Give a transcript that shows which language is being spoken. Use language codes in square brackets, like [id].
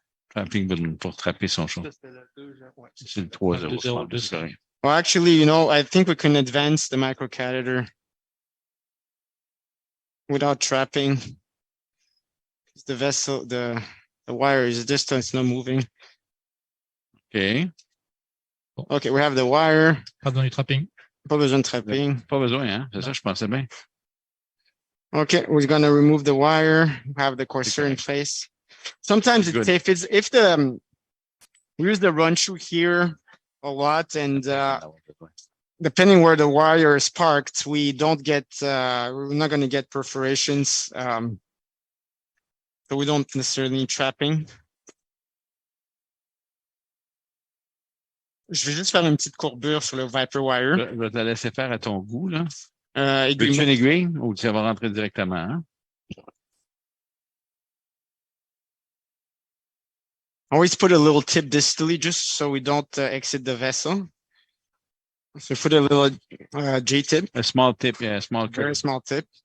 [fr] Trapping balloon pour trapper son chat. C'est le 3-0. [en] Well, actually, you know, I think we can advance the microcatheter without trapping. The vessel, the wire is distant, it's not moving. Okay. Okay, we have the wire. [fr] Pas besoin du trapping. Pas besoin de trapping. Pas besoin, hein? C'est ça, je pensais bien. [en] Okay, we're gonna remove the wire. Have the Corsair in place. Sometimes it's safe. If we use the run through here a lot, and depending where the wire is parked, we don't get. We're not going to get perforations. So we don't necessarily need trapping. [fr] Je vais juste faire une petite courbure sur le Viper wire. Je vais te laisser faire à ton goût, là. Aiguille. Veux-tu une aiguille ou tu vas rentrer directement, hein? [en] Always put a little tip distally just so we don't exit the vessel. So put a little J-tip. A small tip, yeah, a small curve. Very small tip.